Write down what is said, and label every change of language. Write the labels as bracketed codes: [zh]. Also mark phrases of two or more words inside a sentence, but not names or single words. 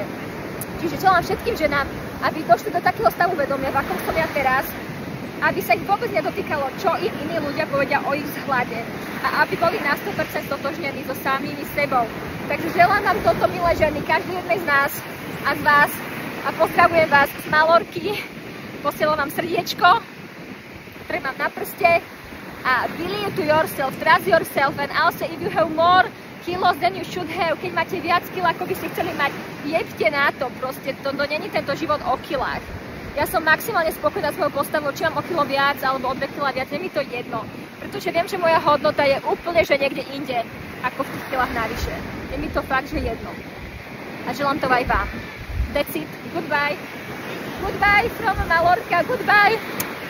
[sk] Čiže želám všetkým ženám, aby došli do takého stavu vedomia, v akom som ja teraz, aby sa ich vôbec nedotýkalo, čo im iní ľudia povedia o ich vzhľade a aby boli na 100% totožnení so samými sebou. Takže želám vám toto, milé ženy, každý jednej z nás a z vás a pozdravujem vás z Malorky, posielam vám srdiečko, ktoré mám na prste a [en] believe to yourself, trust yourself and also if you have more kilos than you should have, [sk] keď máte viac kil, ako by ste chceli mať, jebte na to, proste to není tento život o kilách. Ja som maximálne spokojná s mojou postavou, či mám o kilo viac alebo o 2 kila viac, je mi to jedno. Pretože viem, že moja hodnota je úplne, že niekde inde, ako v tých kilách navyše. Je mi to fakt, že jedno. A želám to aj vám. [en] That's it. Goodbye. Goodbye from Mallorca. Goodbye.